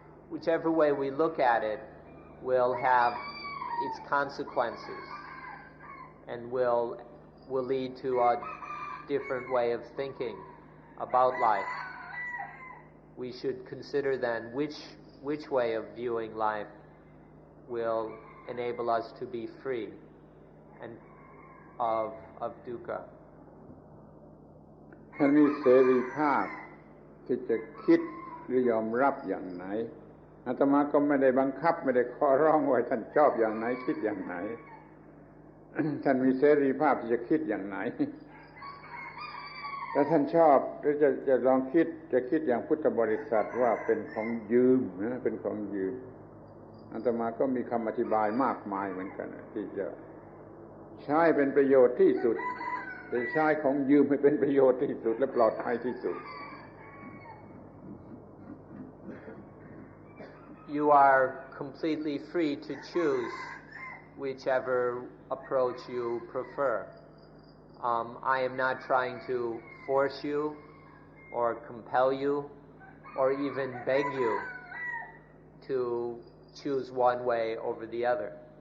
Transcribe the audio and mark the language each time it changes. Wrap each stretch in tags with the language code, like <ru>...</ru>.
<en>Whichever way we look at it will have its consequences and will lead to a different way of thinking about life. We should consider then which way of viewing life will enable us to be free and of dukkha.</en> <th>ท่านมีเสรีภาพที่จะคิดหรือยอมรับอย่างไหนอาตมาก็ไม่ได้บังคับไม่ได้ขอร้องว่าท่านชอบอย่างไหนคิดอย่างไหน ท่านมีเสรีภาพที่จะคิดอย่างไหน ถ้าท่านชอบหรือจะลองคิดจะคิดอย่างพุทธบริษัทว่าเป็นของยืมนะเป็นของยืมอาตมาก็มีคำอธิบายมากมายเหมือนกันที่จะใช้เป็นประโยชน์ที่สุดจะใช้ของยืมให้เป็นประโยชน์ที่สุดและปลอดภัยที่สุด</th> <en>You are completely free to choose whichever approach you prefer. I am not trying to force you or compel you or even beg you to choose one way over the other.</en>